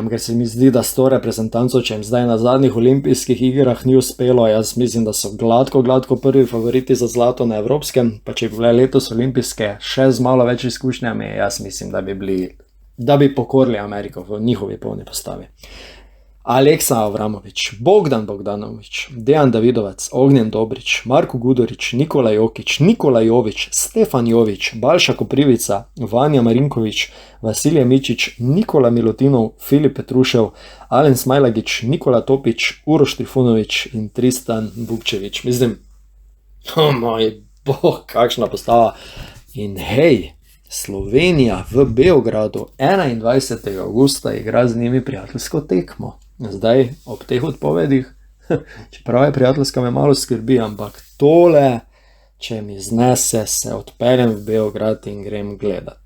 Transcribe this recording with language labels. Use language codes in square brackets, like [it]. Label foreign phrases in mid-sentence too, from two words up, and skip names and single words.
[sl] Ker se mi zdi, da s to reprezentanco, če jim zdaj na zadnjih olimpijskih igrah ni uspelo, jaz mislim, da so gladko prvi favoriti za zlato na Evropskem, pa če bi bile letos olimpijske še z malo več izkušnjami, jaz mislim, da bi pokorili Ameriko v njihovi polni postavi. Aleksa Avramović, Bogdan Bogdanović, Dejan Davidovec, Ognjen Dobrić, Marko Gudurić, Nikola Jokić, Nikola Jović, Stefan Jović, Balša Koprivica, Vanja Marinković, Vasilije Mičić, Nikola Milutinov, Filip Petrušev, Alen Smajlagić, Nikola Topić, Uroš Trifunović in Tristan Vukčević. Mislim, moj bog, kakšna postava. In hej, Slovenija v Beogradu 21. augusta igra z njimi prijateljsko tekmo. Zdaj, ob teh odpovedih, čeprav je prijateljska, me malo skrbi, ampak tole, če mi znese, se odpeljem v Beograd in grem gledat.